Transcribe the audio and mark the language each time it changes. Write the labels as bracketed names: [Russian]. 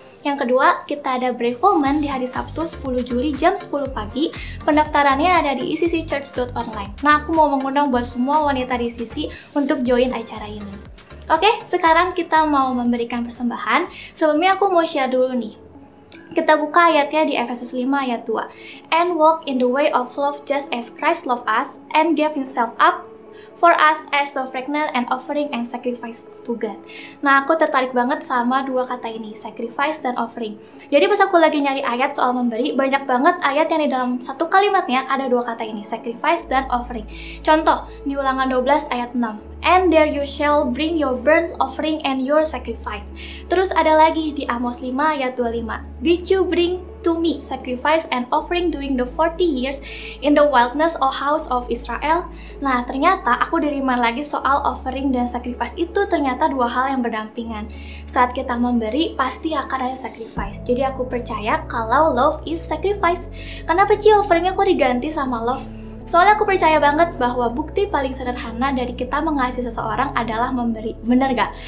[Indonesian] Yang kedua, kita ada Brave Woman di hari Sabtu 10 Juli jam 10 pagi. Pendaftarannya ada di icc.church.online. Nah, aku mau mengundang buat semua wanita di ICC untuk join acara ini. Oke, sekarang kita mau memberikan persembahan. Sebelumnya aku mau share dulu nih. Kita buka ayatnya di Efesus 5 ayat 2. [English] And walk in the way of love just as Christ loved us and gave himself up for us as a fragrant and offering and sacrifice to God. [Indonesian] Nah, aku tertarik banget sama dua kata ini, sacrifice dan offering. Jadi pas aku lagi nyari ayat soal memberi, banyak banget ayat yang di dalam satu kalimatnya ada dua kata ini, sacrifice dan offering. Contoh, di Ulangan 12 ayat 6. [English] And there you shall bring your burnt offering and your sacrifice. [Indonesian] Terus ada lagi di Amos 5 ayat 25. [English] Did you bring to me sacrifice and offering during the 40 years in the wilderness, O house of Israel? [Indonesian] Nah, ternyata aku di-remind lagi soal offering dan sacrifice itu ternyata dua hal yang berdampingan. Saat kita memberi, pasti akan ada sacrifice. Jadi aku percaya kalau [English] love is sacrifice. [Indonesian] Kenapa Ci offeringnya kok diganti sama love? Soalnya aku percaya banget bahwa bukti paling sederhana dari kita mengasihi seseorang adalah memberi. Bener gak?